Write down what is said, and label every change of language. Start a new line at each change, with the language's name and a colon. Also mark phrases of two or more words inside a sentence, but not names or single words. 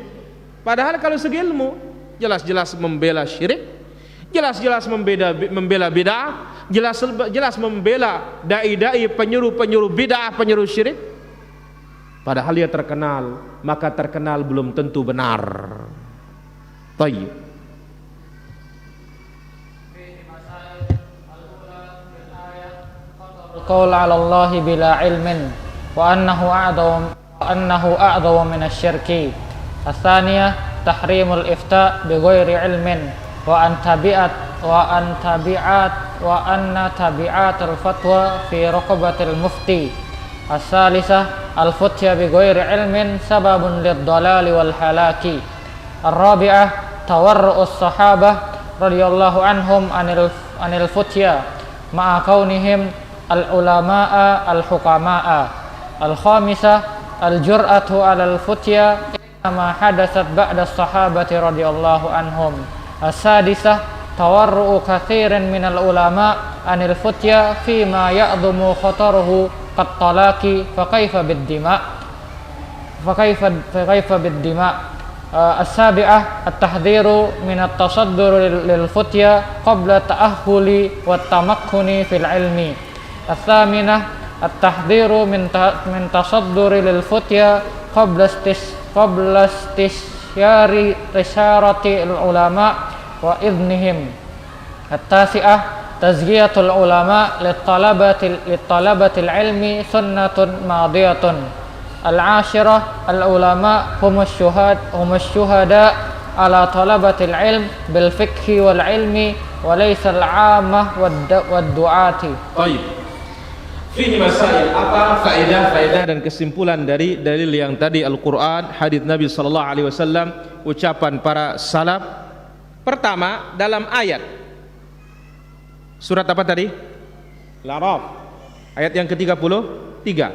Indonesian: Padahal kalau segi ilmu jelas-jelas membela syirik, jelas-jelas membela bid'ah, jelas membela dai-dai penyuruh bid'ah, penyuruh syirik. Padahal dia terkenal, maka terkenal belum tentu benar. Tayyib.
Arabic: قول على الله بلا علم وأنه أعظم من الشرك. الثانية تحريم الإفتاء بغير علم وأن تبعة الفتوى في رقبة المفتي. الثالثة الفتيا بغير علم سبب للضلال والهلاك. الرابعة تورع الصحابة رضي الله عنهم عن الفتيا مع كونهم العلماء الحكماء. الخامسة الجرأة على الفتيا ما حدثت بعد الصحابة رضي الله عنهم. السادسة تورع كثير من العلماء عن الفتيا فيما يعظم خطره قط تلاقي فكيف بالدماء. السابعة التحذير من التصدر للفتيا قبل التأهل والتمكن في العلم. الثامنة التحذير من تصدر للفتيا قبل استشارة العلماء وإذنهم. التاسعة تزكية العلماء لطلبة العلم سنة ماضية. العاشرة العلماء هم الشهداء على طلبة العلم بالفقه والعلم وليس العامة والدعاة.
Indonesian: Baik.
Arabic: فيه مسائل,
Indonesian: apa faedah dan kesimpulan dari dalil yang tadi, Al-Quran, hadits Nabi
Arabic: صلى الله عليه وسلم,
Indonesian: ucapan para salaf. Pertama, dalam ayat surat apa tadi? Al-A'raf, ayat yang ke-33.